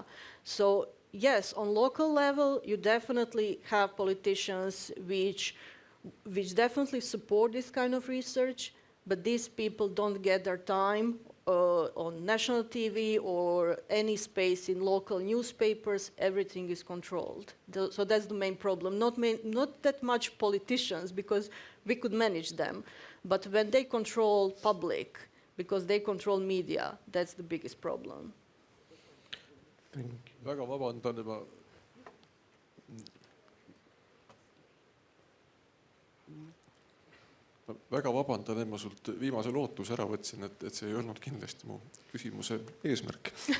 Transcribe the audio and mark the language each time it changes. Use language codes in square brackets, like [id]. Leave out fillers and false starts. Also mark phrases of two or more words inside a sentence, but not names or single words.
[en] So yes, on local level, you definitely have politicians which definitely support this kind of research, but these people don't get their time on national TV or any space in local newspapers. Everything is controlled. So that's the main problem. Not that much politicians, because we could manage them, but when they control public, because they control media, that's the biggest problem. [et] Väga vabandan juba. väga vabandan, et ma sult viimase lootuse ära võtsin, et see ei olnud kindlasti mu küsimuse eesmärk.